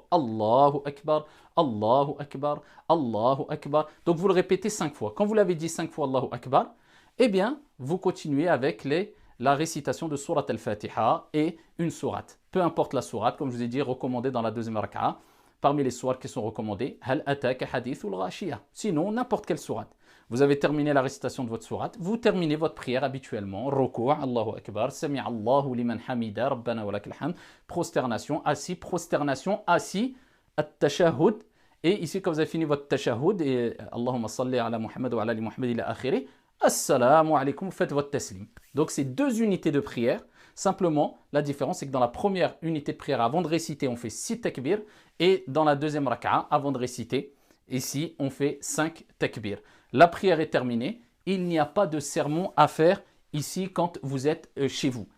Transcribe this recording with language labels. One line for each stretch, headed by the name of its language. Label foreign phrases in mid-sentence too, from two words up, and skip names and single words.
Arabic: الله أكبر، الله أكبر، الله أكبر.
French: Donc vous le répétez 5 fois. Quand vous l'avez dit 5 fois
Arabic: الله أكبر,
French: eh bien, vous continuez avec la récitation de Surat al-Fatiha et une sourate. Peu importe la sourate, comme je vous ai dit, recommandée dans la deuxième raka'a. Parmi les sourates qui sont recommandées,
Arabic: هل أتاك حديث الغاشية.
French: Sinon, n'importe quelle sourate. Vous avez terminé la récitation de votre sourate, vous terminez votre prière habituellement. Ruku',
Arabic: الله أكبر، سمع الله لمن حمده، ربنا ولك الحمد.
French: Prosternation, assis, at-tashahhud. Et ici, quand vous avez fini votre tashahhud, et
Arabic: اللهم صل على محمد وعلى آل محمد إلى آخره، السلام عليكم,
French: vous faites votre taslim. Donc, c'est 2 unités de prière. Simplement, la différence, c'est que dans la première unité de prière, avant de réciter, on fait 6 takbir. Et dans la deuxième raka'a, avant de réciter, ici, on fait 5 takbir. La prière est terminée. Il n'y a pas de sermon à faire ici quand vous êtes chez vous.